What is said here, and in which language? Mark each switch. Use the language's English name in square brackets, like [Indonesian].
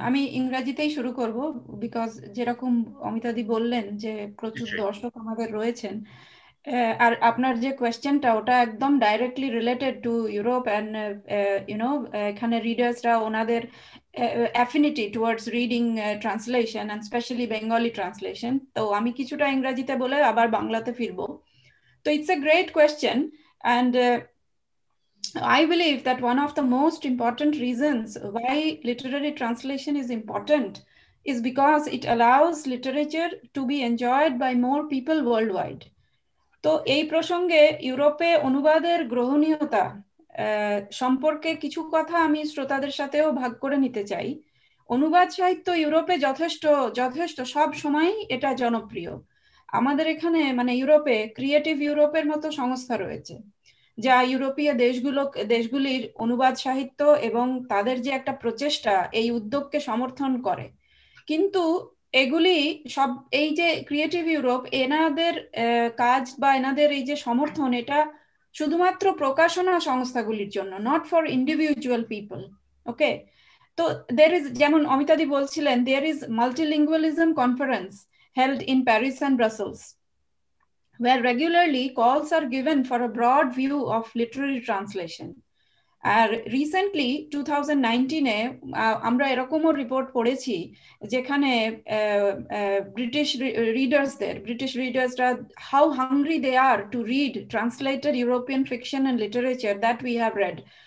[Bangla] আমি ইংরেজিতেই শুরু করব, বিকজ যেরকম অমিতাদি বললেন যে প্রচুর দর্শক আমাদের রয়েছেন, আর আপনার যে কোয়েশ্চেনটা ওটা একদম directly related to Europe and এখানে রিডার্সরা ওনাদের affinity towards reading translation and specially Bengali translation. তো আমি কিছুটা ইংরেজিতে বলে আবার বাংলাতে ফিরবো। [English] তো it's a great question, and I believe that one of the most important reasons why literary translation is important is because it allows literature to be enjoyed by more people worldwide. [Bangla] তো এই প্রসঙ্গে ইউরোপে অনুবাদের গ্রহণীয়তা সম্পর্কে কিছু কথা আমি শ্রোতাদের সাথেও ভাগ করে নিতে চাই। অনুবাদ সাহিত্য ইউরোপে যথেষ্ট যথেষ্ট সব সময়ই এটা জনপ্রিয়। আমাদের এখানে মানে ইউরোপে ক্রিয়েটিভ ইউরোপের মতো সংস্থা রয়েছে যা ইউরোপীয় দেশগুলির অনুবাদ সাহিত্য এবং তাদের যে একটা প্রচেষ্টা এই উদ্যোগকে সমর্থন করে। কিন্তু এগুলি সব এই যে ক্রিয়েটিভ ইউরোপ এনাদের কাজ বা এনাদের এই যে সমর্থন এটা শুধুমাত্র প্রকাশনা সংস্থাগুলির জন্য, [English] Not for individual people. Okay, তো there is, [Bangla] যেমন অমিতাদি বলছিলেন, [English] There is multilingualism conference held in Paris and Brussels, where regularly calls are given for a broad view of literary translation. [Bangla] আর recently 2019-এ আমরা এরকমও রিপোর্ট পড়েছি যেখানে British রিডার্সরা [English] How hungry they are to read translated European fiction and literature that we have read.